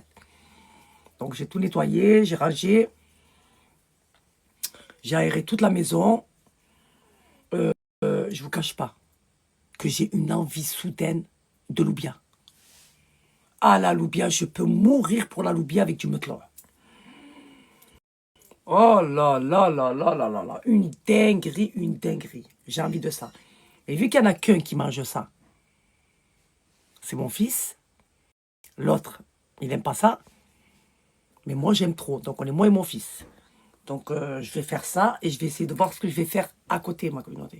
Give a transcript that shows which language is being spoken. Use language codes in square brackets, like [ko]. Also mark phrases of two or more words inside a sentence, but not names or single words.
[fr] Donc j'ai tout nettoyé, j'ai rangé. J'ai aéré toute la maison. Je vous cache pas que j'ai une envie soudaine de loubia. Ah, la loubia, je peux mourir pour la loubia avec du meuclon. Oh là là là là là là là. Une dinguerie, une dinguerie. J'ai envie de ça. Et vu qu'il n'y en a qu'un qui mange ça, c'est mon fils. L'autre, il n'aime pas ça. Mais moi, j'aime trop. Donc, on est moi et mon fils. Donc, je vais faire ça et je vais essayer de voir ce que je vais faire à côté, ma communauté.